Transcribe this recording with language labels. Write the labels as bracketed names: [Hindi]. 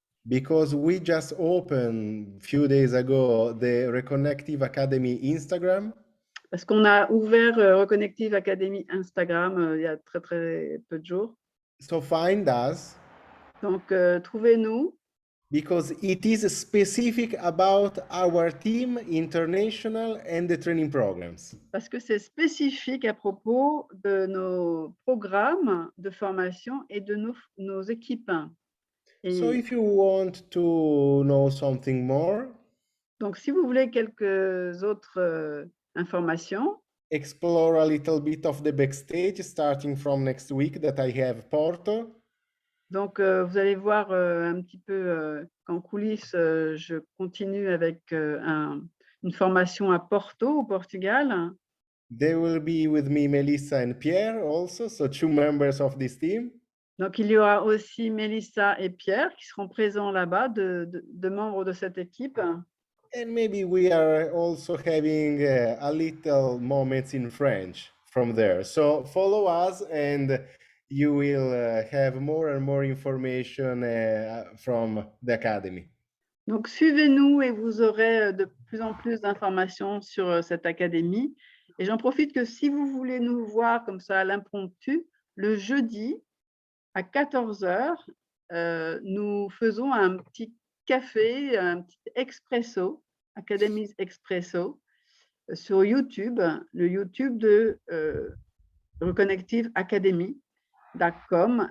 [English] Because we just opened a few days ago the Reconnective Academy Instagram. [French] Parce qu'on a ouvert Reconnective Academy Instagram il y a très peu de jours. [English] So find us. [French] Donc, trouvez-nous. [English] Because it is specific about our team, international, and the training programs. [French] Parce que c'est spécifique à propos de nos programmes de formation et de nos équipes. [English] So if you want to know something more, [French] donc, si vous voulez quelques autres informations, [English] explore a little bit of the backstage starting from next week that I have Porto. [French] Donc, vous allez voir un petit peu qu'en coulisses, je continue avec une formation à Porto, au Portugal. [English] There will be with me Melissa and Pierre also, so 2 members of this team. [French] Donc, il y aura aussi Melissa et Pierre qui seront présents là-bas, de membres de cette équipe. [English] And maybe we are also having a little moments in French from there. So follow us and you will have more and more information from the Academy. [French] Donc, suivez-nous et vous aurez de plus en plus d'informations sur cette académie. Et j'en profite que si vous voulez nous voir comme ça à l'impromptu, le jeudi à 14 h, nous faisons un petit café, un petit expresso, Academy's Expresso, sur YouTube, le YouTube de Reconnective Academy.com.